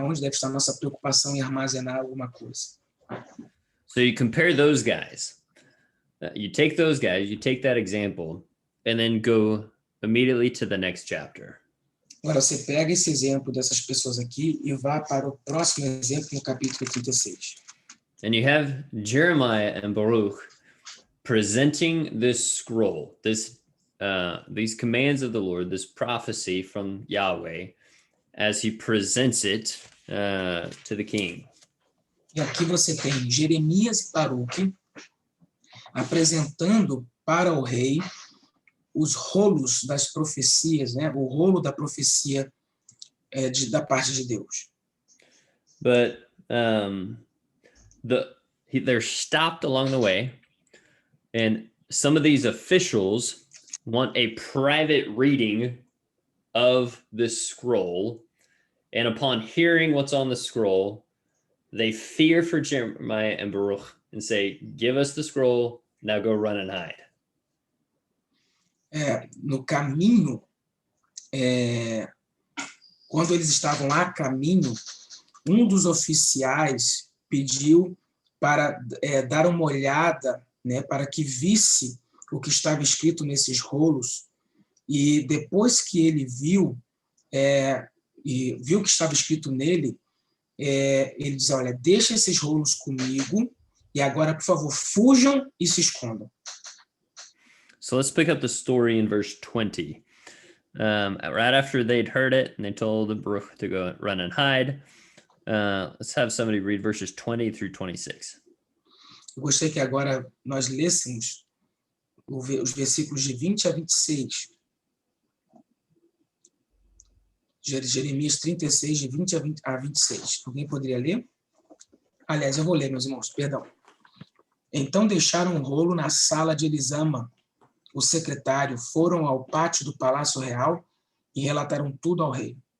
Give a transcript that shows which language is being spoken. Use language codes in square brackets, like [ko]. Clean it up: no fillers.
[pt] Onde deve estar nossa preocupação em armazenar alguma coisa. [en] So you compare those guys. You take those guys, you take that example, and then go immediately to the next chapter. [pt] Agora, você pega esse exemplo dessas pessoas aqui e vá para o próximo exemplo no capítulo 36. [en] And you have Jeremiah and Baruch presenting this scroll, these commands of the Lord, this prophecy from Yahweh, as he presents it to the king. [pt] E aqui você tem Jeremias e Baruque apresentando para o rei os rolos das profecias, né? O rolo da profecia da parte de Deus. [en] But they're stopped along the way, and some of these officials want a private reading of this scroll, and upon hearing what's on the scroll, they fear for Jeremiah and Baruch and say, "Give us the scroll, now go run and hide." [pt] No caminho, quando eles estavam a caminho, um dos oficiais pediu para dar uma olhada, né, para que visse o que estava escrito nesses rolos, e depois que ele viu o que estava escrito nele, ele diz: olha, deixa esses rolos comigo, e agora, por favor, fujam e se escondam. [en] So let's pick up the story in verse 20. Right after they'd heard it and they told Baruch to go run and hide, let's have somebody read verses 20 through 26. [pt] Eu gostaria que agora nós lêssemos os versículos de 20 a 26. Jeremias 36, de 20 a 26. Alguém poderia ler? Aliás, eu vou ler, meus irmãos, perdão. Então deixaram um rolo na sala de Elisama, o secretário, foram ao pátio do Palácio Real e relataram tudo ao rei.